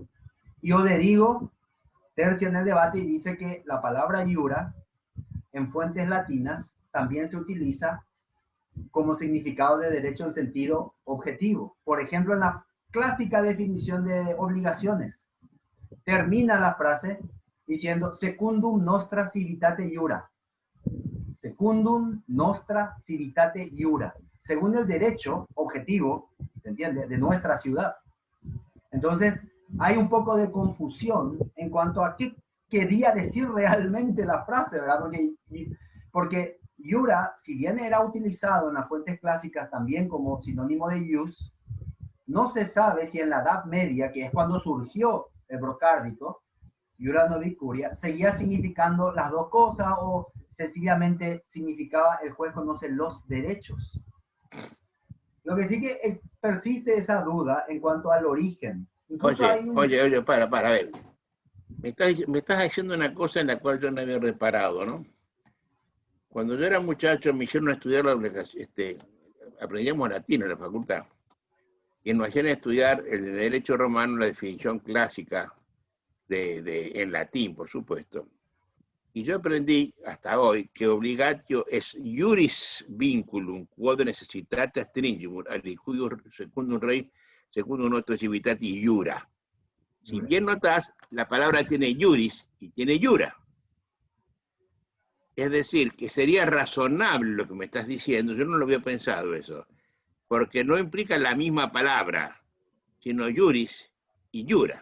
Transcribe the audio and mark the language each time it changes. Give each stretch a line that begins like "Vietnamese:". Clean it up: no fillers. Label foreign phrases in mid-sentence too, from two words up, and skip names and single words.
Spanish: Y Oderigo tercia en el debate y dice que la palabra iura en fuentes latinas también se utiliza como significado de derecho en sentido objetivo. Por ejemplo, en la clásica definición de obligaciones, termina la frase diciendo
Latin: secundum nostra civitate iura. Secundum nostra civitate iura.
Spanish: Según el derecho objetivo, ¿se entiende?, de nuestra ciudad. Entonces, hay un poco de confusión en cuanto a qué quería decir realmente la frase, ¿verdad? Porque iura, si bien era utilizado en las fuentes clásicas también como sinónimo de ius, no se sabe si en la Edad Media, que es cuando surgió el brocárdico,
Latin: iura novit curia,
Spanish: seguía significando las dos cosas o sencillamente significaba el juez conoce los derechos. Lo que sí que persiste esa duda en cuanto al origen. Oye, para, a ver. Me estás diciendo una cosa en la cual yo no había reparado, ¿no? Cuando yo era muchacho me hicieron estudiar aprendíamos latín en la facultad, y nos hacían estudiar el derecho romano, la definición clásica en latín, por supuesto. Y yo aprendí hasta hoy que
Latin: obligatio es iuris vinculum quod necessitate stringimur alicuius secundum rei secundum nostro civitati iura.
Spanish: Si bien notás, la palabra tiene iuris y tiene iura. Es decir, que sería razonable lo que me estás diciendo, yo no lo había pensado eso, porque no implica la misma palabra, sino iuris y iura.